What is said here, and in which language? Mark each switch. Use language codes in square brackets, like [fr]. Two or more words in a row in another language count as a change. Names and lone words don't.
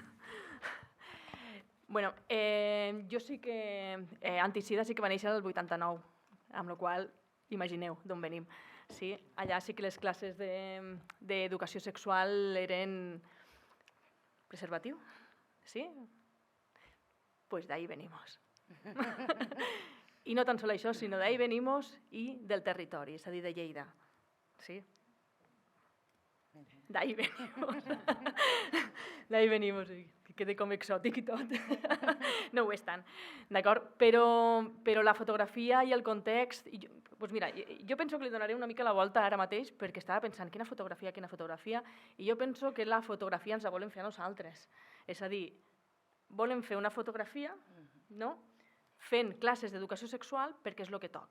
[ca] Bueno, jo sí que... Antisida sí que va néixer el 89, amb la qual imagineu d'on venim. Sí? Allà sí que les classes d'educació sexual eren preservatiu, ¿sí? [es] Pues de ahí venimos. [ca] I no tan sol això, sinó [es] de ahí venimos [ca] i del territori, és a dir, de Lleida. Sí? [es] De ahí venimos. De ahí venimos, que quede [ca] com exòtic i tot. No ho és tant, d'acord? Però la fotografia i el context... Doncs mira, jo penso que li donaré una mica la volta ara mateix perquè estava pensant quina fotografia, i jo penso que la fotografia ens la volem fer a nosaltres. És a dir, volem fer una fotografia fent classes d'educació sexual perquè és el que toca.